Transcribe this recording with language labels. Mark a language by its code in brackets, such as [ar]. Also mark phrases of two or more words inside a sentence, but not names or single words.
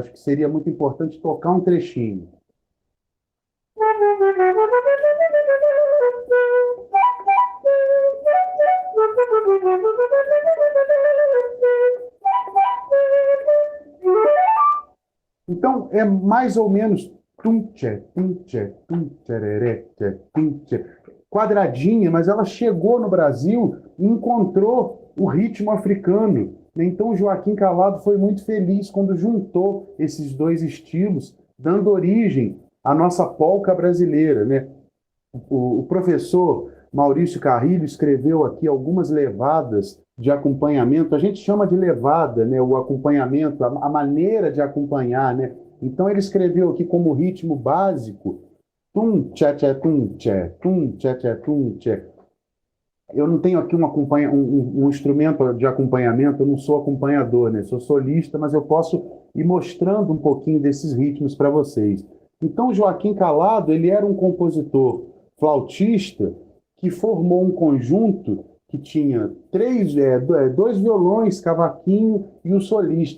[pt] Acho que seria muito importante tocar um trechinho. Então, é mais ou menos tum, tchereré, tum, tchê, quadradinha, mas ela chegou no Brasil e encontrou o ritmo africano. Então, Joaquim Calado foi muito feliz quando juntou esses dois estilos, dando origem à nossa polca brasileira, né? O professor Maurício Carrilho escreveu aqui algumas levadas de acompanhamento. A gente chama de levada, né, o acompanhamento, a maneira de acompanhar, né? Então ele escreveu aqui como ritmo básico tum tchê tchê tum tchê. Eu não tenho aqui um instrumento de acompanhamento, eu não sou acompanhador, né? Sou solista, mas eu posso ir mostrando um pouquinho desses ritmos para vocês. Então, Joaquim Calado, ele era um compositor flautista que formou um conjunto que tinha dois violões, cavaquinho e o solista.